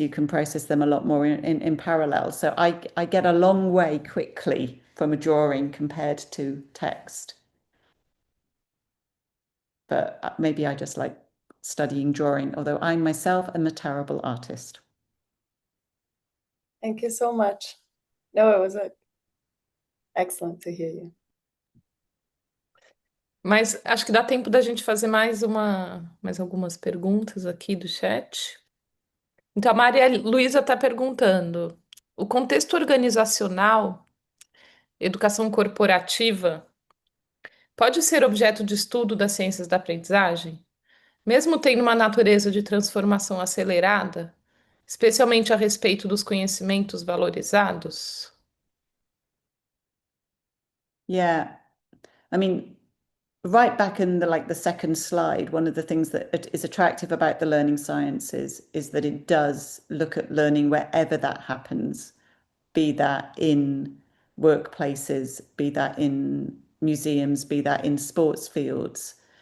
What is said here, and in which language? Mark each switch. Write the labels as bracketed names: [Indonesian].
[English] You can process them a lot more in parallel. So I get a long way quickly from a drawing compared to text. But maybe I just like studying drawing, although I myself am a terrible artist. Thank you so much. No, it was excellent to hear you. [Portuguese] Mas acho que dá tempo da gente fazer mais algumas perguntas aqui do chat. Então, a Maria Luísa está perguntando: o contexto organizacional, educação corporativa, pode ser objeto de estudo das ciências da aprendizagem, mesmo tendo uma natureza de transformação acelerada, especialmente a respeito dos conhecimentos valorizados? [English] Yeah, I mean, right back in the second slide, one of the things that is attractive about the learning sciences is that it does look at learning wherever that happens, be that in workplaces, be that in museums, be that in sports fields.